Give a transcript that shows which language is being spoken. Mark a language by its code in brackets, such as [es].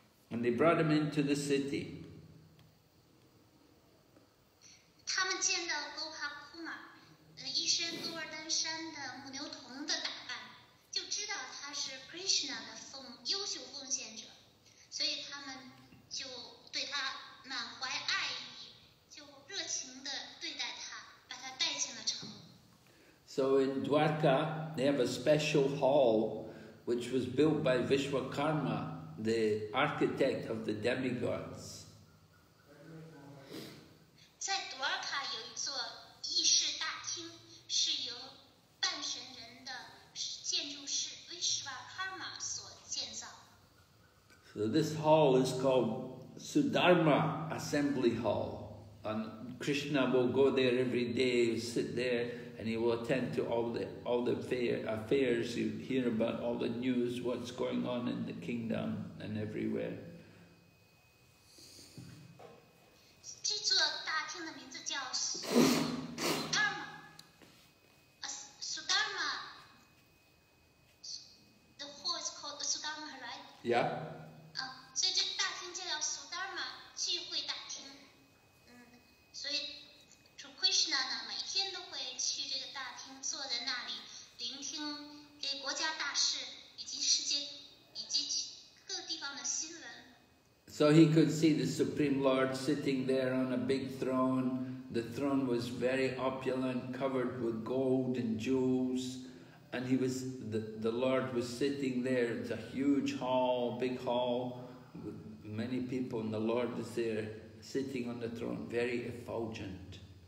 [en] And they brought him into the city. [zh] 他们见到 Gopkumar 一身鹿儿丹山的母牛童的打扮，就知道他是 Krishna 的优秀奉献者，所以他们就对他满怀爱意，就热情地对待他，把他带进了城。 [en] So in Dwarka, they have a special hall which was built by Vishwakarma, the architect of the demigods. [zh] 在多尔卡有一座议事大厅，是由半神人的建筑师 Vishwakarma 所建造。 [en] So this hall is called Sudharma Assembly Hall, and Krishna will go there every day, sit there, and he will attend to all the affairs. You hear about all the news, what's going on in the kingdom and everywhere. [zh] 这座大厅的名字叫 Sudharma。 [en] Sudharma， the hall is called Sudharma, right? Yeah. [zh] 所以这大厅就叫 Sudharma 聚会大厅。所以主 Krishna 呢，每天都会去这个大厅，坐在那里聆听给国家大事以及世界以及各地方的新闻。 [en] So he could see the Supreme Lord sitting there on a big throne. The throne was very opulent, covered with gold and jewels. And the Lord was sitting there. It's a huge hall, big hall, with many people, and the Lord is there, sitting on the throne, very effulgent.